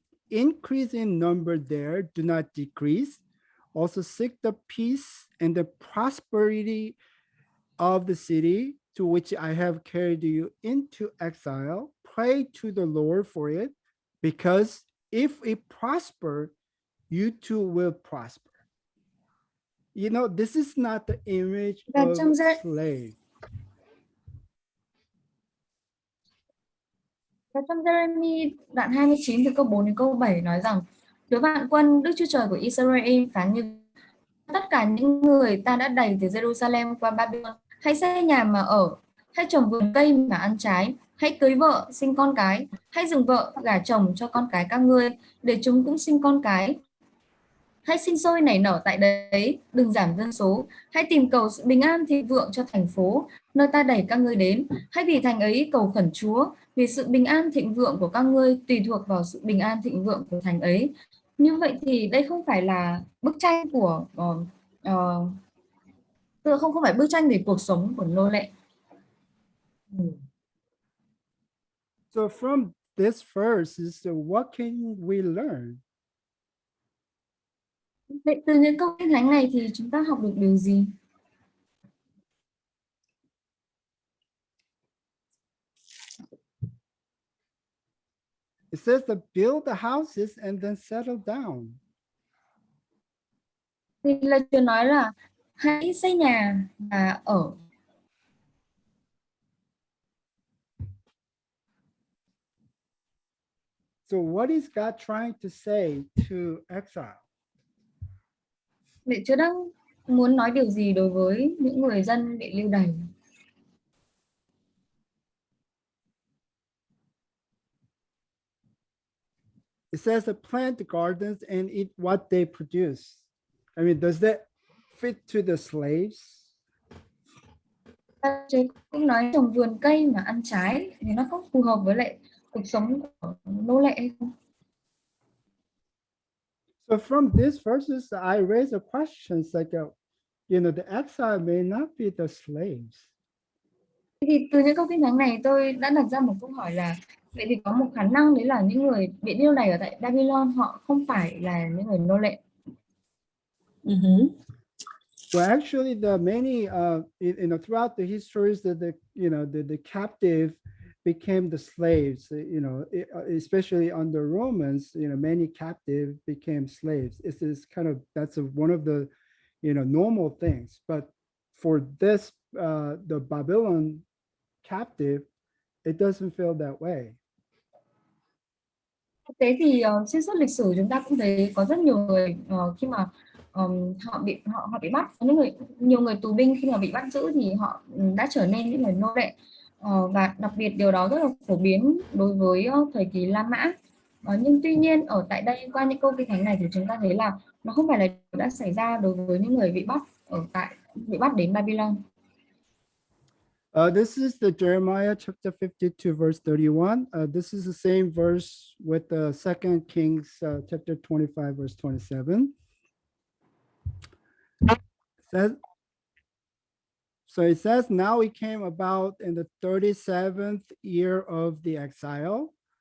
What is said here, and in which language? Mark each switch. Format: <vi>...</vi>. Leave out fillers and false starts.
<en>Increase in number there, do not decrease. Also seek the peace and the prosperity of the city to which I have carried you into exile. Pray to the Lord for it, because if it prosper, you too will prosper. You know, this is not the image of slave.</en> <vi>Và trong Jeremy đoạn 29 từ câu 4 đến câu 7 nói rằng: Đứa vạn quân Đức Chúa Trời của Israel phán như tất cả những người ta đã đày từ Jerusalem qua Babylon, hãy xây nhà mà ở, hãy trồng vườn cây mà ăn trái, hãy cưới vợ sinh con cái, hãy dựng vợ gả chồng cho con cái các ngươi, để chúng cũng sinh con cái. Hãy sinh sôi nảy nở tại đấy, đừng giảm dân số. Hãy tìm cầu sự bình an thịnh vượng cho thành phố, nơi ta đẩy các ngươi đến. Hãy vì thành ấy cầu khẩn Chúa, vì sự bình an thịnh vượng của các ngươi tùy thuộc vào sự bình an thịnh vượng của thành ấy. Như vậy thì đây không phải là bức tranh của không phải bức tranh về cuộc sống của nô lệ.</vi> <en>So from this verse is what can we learn?</en> <vi>Vậy từ những câu kinh thánh này thì chúng ta học được điều gì?</vi> <en>It says to build the houses and then settle down.</en> <vi>Thì lời Chúa nói là hãy xây nhà và ở.</vi> <en>So what is God trying to say to exile?</en> <vi>Vậy Chúa đang muốn nói điều gì đối với những người dân bị lưu đày?</vi> <en>It says to plant gardens and eat what they produce. I mean, does that fit to the slaves?</en> <vi>Chúa cũng nói trồng vườn cây mà ăn trái thì nó không phù hợp với lại cuộc sống của nô lệ hay không?</vi> <en>So from these verses, I raise a question like, the exile may not be the slaves.</en> <vi>Thì từ những câu kinh thánh này tôi đã đặt ra một câu hỏi là vậy thì có một khả năng đấy là những người bị lưu đày ở tại Babylon họ không phải là những người nô lệ.</vi> <en>Well, actually, the many throughout the histories that the captive became the slaves. Especially under Romans, many captive became slaves. That's one of the normal things. But for this, the Babylon captive, it doesn't feel that way.</en> <vi>Thực tế thì xuyên suốt lịch sử chúng ta cũng thấy có rất nhiều người khi mà họ bị bắt, nhiều người tù binh khi mà bị bắt giữ thì họ đã trở nên những người nô lệ, và đặc biệt điều đó rất là phổ biến đối với thời kỳ La Mã. Nhưng tuy nhiên ở tại đây qua những câu kinh thánh này thì chúng ta thấy là nó không phải là điều đã xảy ra đối với những người bị bắt đến Babylon.</vi> <en>This is the Jeremiah chapter 52 verse 31. This is the same verse with the 2 Kings chapter 25 verse 27. It says, now it came about in the 37th year of the exile.</en>